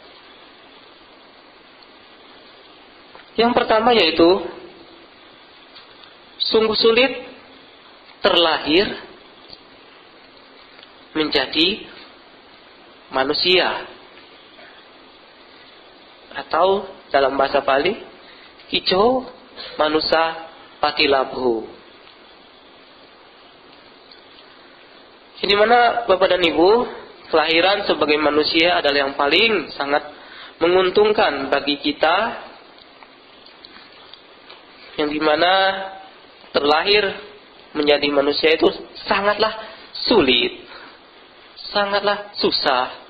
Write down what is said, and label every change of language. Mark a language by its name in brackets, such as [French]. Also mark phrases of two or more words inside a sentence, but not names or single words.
[Indonesian] Yang pertama yaitu sungguh sulit terlahir menjadi manusia, atau dalam bahasa Pali, [Pali] kico manusa patilabhu. [Indonesian] Di mana Bapak dan Ibu, kelahiran sebagai manusia adalah yang paling sangat menguntungkan bagi kita, yang dimana terlahir menjadi manusia itu sangatlah sulit, sangatlah susah.